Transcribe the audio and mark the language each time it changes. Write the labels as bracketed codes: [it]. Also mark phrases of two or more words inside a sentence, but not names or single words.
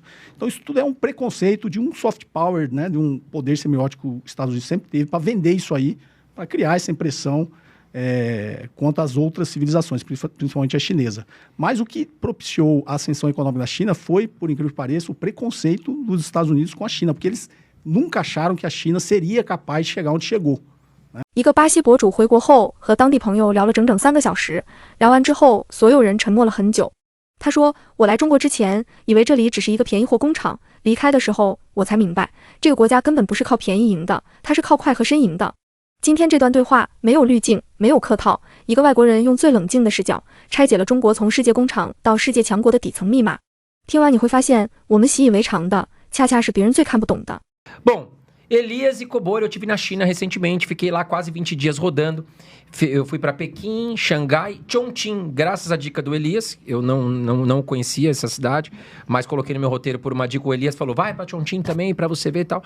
[pt] Então, isso tudo é um preconceito de um [en] soft power, [pt] né, de um poder semiótico que os Estados Unidos sempre teve para vender isso aí, para criar essa impressão quanto às outras civilizações, principalmente a chinesa. Mas o que propiciou a ascensão econômica da China foi, por incrível que pareça, o preconceito dos Estados Unidos com a China, porque eles nunca acharam que a China seria capaz de chegar onde chegou. [zh] 一个巴西博主回国后和当地朋友聊了整整3个小时，聊完之后，所有人沉默了很久。他说：“我来中国之前，以为这里只是一个便宜货工厂，离开的时候，我才明白，这个国家根本不是靠便宜赢的，它是靠快和深赢的。” 今天这段对话没有滤镜，没有客套，一个外国人用最冷静的视角拆解了中国从世界工厂到世界强国的底层密码。听完你会发现，我们习以为常的，恰恰是别人最看不懂的。 [pt] Bom.Elias e Kobori, eu estive na China recentemente, fiquei lá quase 20 dias rodando. Eu fui para Pequim, Xangai, Chongqing, graças à dica do Elias. Eu não conhecia essa cidade, mas coloquei no meu roteiro por uma dica. O Elias falou, vai para Chongqing também, para você ver e tal.